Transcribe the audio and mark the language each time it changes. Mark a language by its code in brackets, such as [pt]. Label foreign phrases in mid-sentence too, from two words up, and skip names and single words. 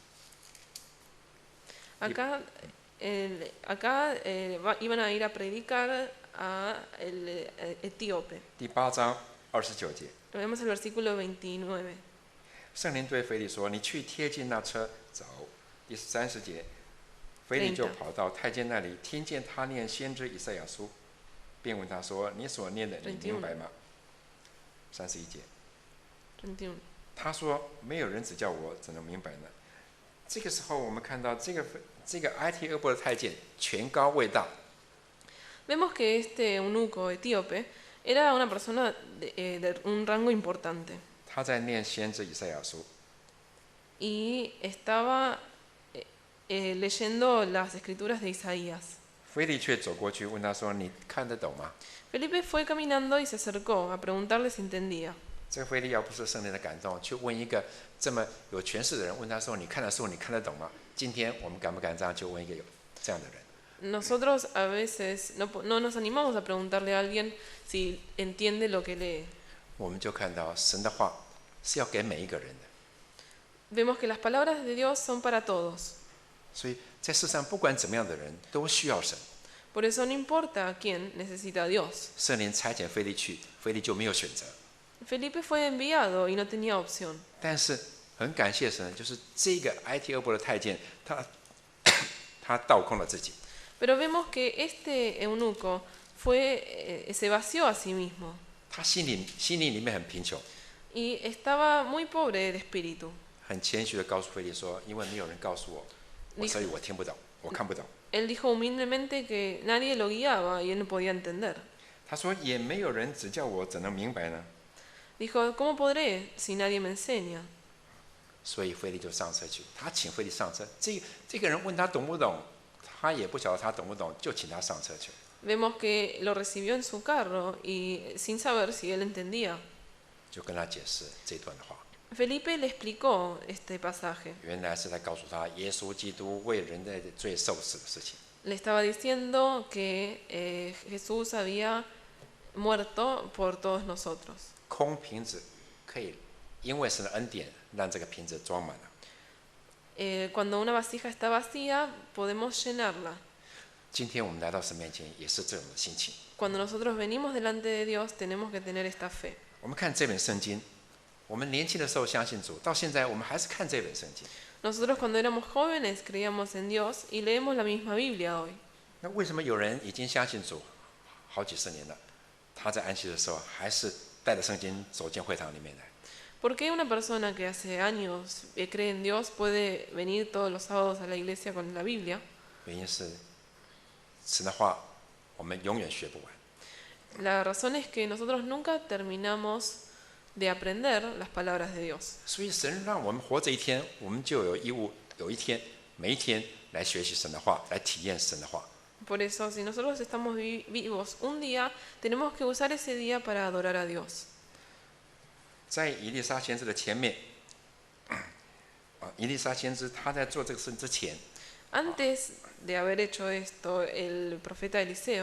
[es] Acá, iban a ir a predicar a el etíope. [zh] 第8章29节， [es] Vemos el versículo 29. [zh] 圣灵对腓利说：“你去贴近那车走。” 第30节，腓利就跑到太监那里，听见他念先知以赛亚书，便问他说：“你所念的，你明白吗？”31节， 31. 他说：“没有人指教我，怎能明白呢？”这个时候，我们看到这个埃提俄伯的太监权高位大， [es] Vemos que este eunuco etíope era una persona de un rango importante [zh] 他在念先知以赛亚书。 [es] y estaba leyendo las escrituras de Isaías. [zh] 腓利却走过去问他说：“你看得懂吗 [es] Felipe fue caminando y se acercó a preguntarle si entendía.？” [zh] 这个腓利要不是圣灵的感动，去问一个这么有权势的人，问他说：“你看的书，你看得懂吗？” 今天我们敢不敢这样去问一个有这样的人？ [es] Nosotros a veces no nos animamos a preguntarle a alguien si entiende lo que lee. [zh] 我们就看到神的话是要给每一个人的， [es] Vemos que las palabras de Dios son para todos. [zh] 所以在世上不管怎么样的人都需要神。 [es] Por eso no importa a quién necesita a Dios. [zh] 圣灵差遣腓利去，腓利就没有选择。 [es] Felipe fue enviado y no tenía opción. [zh] 但是很感谢神，就是这个埃提俄伯的太监，他倒空了自己， [es] Pero vemos que este eunuco se vació a sí mismo [zh] 他心灵里面很贫穷， [es] y estaba muy pobre de espíritu. [zh] 很谦虚的告诉腓利说：“因为没有人告诉我，所以我听不懂，我看不懂。” [es] Él dijo humildemente que nadie lo guiaba y él no podía entender. [zh] 他说：“也没有人指教我，怎能明白呢？” [es] Dijo, ¿cómo podré si nadie me enseña? [zh] 所以腓力就上车去，他请腓力上车。这个人问他懂不懂，他也不晓得他懂不懂，就请他上车去。 [es] Vemos que lo recibió en su carro y sin saber si él entendía. [zh] 就跟他解释这段的话。 [es] Felipe le explicó este pasaje. [zh] 原来是在告诉他，耶稣基督为人类的罪受死的事情。 [es] Le estaba diciendo que Jesús había muerto por todos nosotros. [zh] 空瓶子可以因为神的恩典，让这个瓶子装满了。 [es] Cuando una vasija está vacía, podemos llenarla. [zh] 今天我们来到神面前，也是这种的心情。 [es] Cuando nosotros venimos delante de Dios, tenemos que tener esta fe. [zh] 我们看这本圣经，我们年轻的时候相信主，到现在我们还是看这本圣经。 [es] Nosotros cuando éramos jóvenes creíamos en Dios y leemos la misma Biblia hoy. [zh] 那为什么有人已经相信主好几十年了，他在安息的时候还是带着圣经走进会堂里面来？ [es] ¿Por qué una persona que hace años cree en Dios puede venir todos los sábados a la iglesia con la Biblia? [zh] 原因是神的话我们永远学不完。 [es] La razón es que nosotros nunca terminamos de aprender las palabras de Dios. [zh] 所以神让我们活着一天，我们就有义务有一天每一天来学习神的话，来体验神的话。 [es] Por eso, si nosotros estamos vivos un día, tenemos que usar ese día para adorar a Dios. [zh] 在以利沙先知的前面，以利沙先知他在做这个事之前， [es] Antes de haber hecho esto, el profeta Eliseo,